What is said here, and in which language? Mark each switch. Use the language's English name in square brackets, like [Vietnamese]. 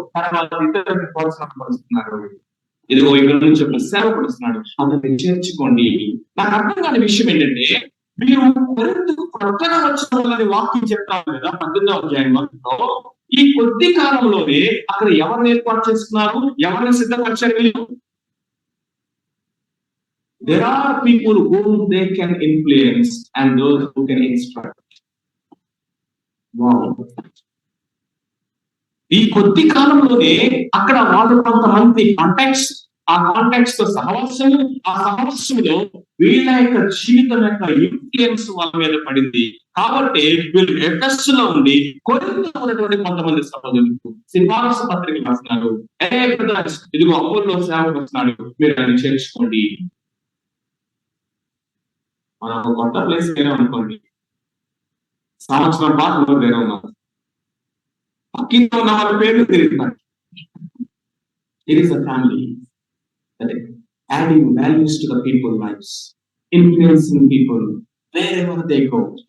[Telugu] తర్వాత ఇతరులకు ప్రోత్సాహపరుస్తున్నారు. ఇదిగో ఇక్కడ నుంచి ఒక సేవకుడు వస్తున్నాడు, అతన్ని చేర్చుకోండి. నాకు అర్థం కాని విషయం ఏంటంటే, మీరు కొత్తగా వచ్చిన వాళ్ళని వాక్యం చెప్తారు కదా 18వ అధ్యాయంలో. ఈ కొద్ది కాలంలోనే అక్కడ ఎవరిని ఏర్పాటు చేస్తున్నారు, ఎవరిని సిద్ధపరిచారు వీళ్ళు? [English] There are people whom they can influence and those who can instruct. Wow. [Telugu] ఈ కొద్ది కాలంలోనే అక్కడ వాళ్ళు కొంతమంది ఆ కాంటాక్ట్స్ తో సహవాసం, ఆ సహవాసంలో వీళ్ళ యొక్క జీవితం యొక్క ఇన్ఫ్లుయెన్స్ వాళ్ళ మీద పడింది. కాబట్టి వీళ్ళు ఎఫెస్సులో ఉండి కొరింథీలో ఉన్నటువంటి కొంతమంది సహోదరులకు సిఫారసు పత్రిక రాస్తున్నారు. ఇదిగో అపోల్లో సేవకు వస్తున్నాడు, మీరు దాన్ని చేర్చుకోండి. మనం కొత్త ప్లేస్ వేరే అనుకోండి, సంవత్సరం పాటు వేరే ఉన్నారు, పక్కింట్లో ఉన్న వాళ్ళ పేర్లు తిరుగుతున్నారు. [English] It is a family. Adding values to the people's lives, influencing people wherever they go.